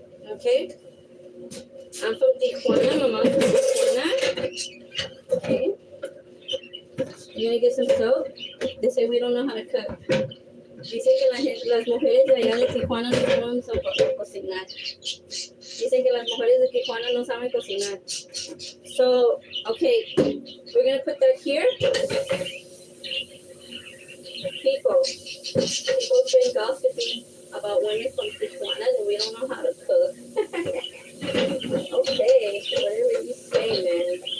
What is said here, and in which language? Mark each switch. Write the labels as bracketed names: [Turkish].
[English] Okay. I'm from Tijuana. My mom's from Tijuana. Okay. You're gonna get some soap. They say we don't know how to cook. [Spanish] Dicen que las mujeres de allá de Tijuana no saben cocinar. Dicen que las mujeres de Tijuana no saben cocinar. [English] So, okay, we're gonna put that here. People drink gossiping about women from Tijuana that we don't know how to cook. Okay, whatever you say, man.